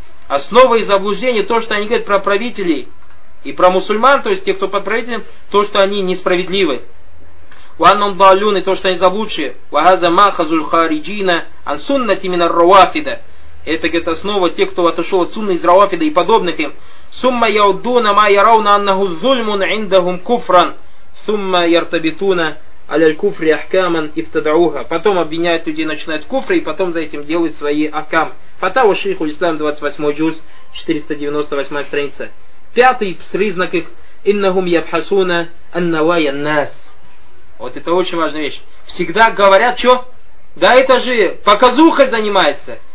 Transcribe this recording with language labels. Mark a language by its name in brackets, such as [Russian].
[Russian] Основа и заблуждение, то, что они говорят про правителей и про мусульман, то есть тех, кто под правителем, то, что они несправедливы. [Arabic] وَأَنَّهُمْ ضَالُونَ, [Russian] то, что они заблудшие. [Arabic] وَهَذَا مَأْخَذُ الْخَارِجِينَ عَنْ سُنَّةِ مِنَ الرَّوَافِدَ. [Russian] Это, говорит, основа тех, кто отошел от сунны, из рауафида и подобных им. [Arabic] ثُمَّ يَعُدُّونَ مَا يَرَوْنَ أَنَّهُ ظُلْمٌ عِنْدَهُمْ كُفْرًا ثُمَّ يَرْتَبِطُونَ аляль куфри ахкаман ифтадауха. [Russian] Потом обвиняют людей, начинают куфры, и потом за этим делают свои ахкам. Фатава шейху ислам, 28 джуз, 498 страница. Пятый признак их: [Arabic] иннахум ябхасуна аннавая нас. [Russian] Вот это очень важная вещь. Всегда говорят, что? Да это же показухой занимается.